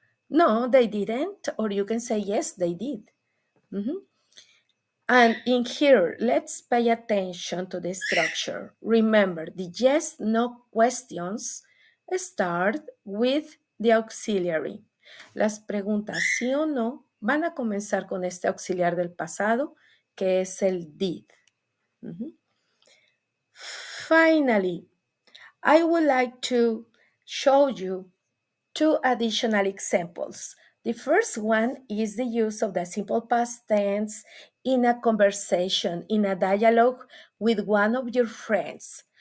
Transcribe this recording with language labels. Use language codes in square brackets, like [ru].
[en] No, they didn't. Or you can say, yes, they did. Mhm. And in here, let's pay attention to the structure. Remember, the yes, no questions start with the auxiliary. [es] Las preguntas sí o no van a comenzar con este auxiliar del pasado, que es el did. [en] Finally, I would like to show you 2 additional examples. The first one is the use of the simple past tense in a conversation, in a dialogue with one of your friends.